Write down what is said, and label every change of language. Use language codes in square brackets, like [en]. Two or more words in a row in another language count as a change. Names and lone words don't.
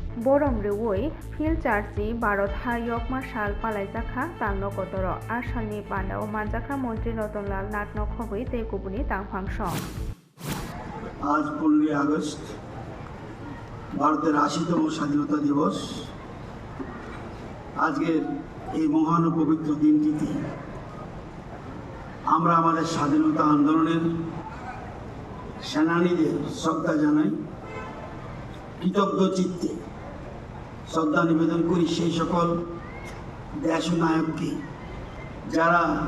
[trp] Borom Rewoi, Phil Charzi, Barot Hayok Marshal Palaizaka, Tangno Kotoro, Ashalni Panda, Manjaka Montri Notonlal Natno Khobui, Tekubuni, Tang Function. [bn] आज 15 আগস্ট ভারতের 80তম স্বাধীনতা দিবস। আজকের এই মহান ও পবিত্র দিনটিতে আমরা আমাদের স্বাধীনতা আন্দোলনের সেনানীদের শ্রদ্ধা জানাই, কৃতজ্ঞ চিত্তে শ্রদ্ধা নিবেদন করি সেই সকল দেশ নায়ককে যারা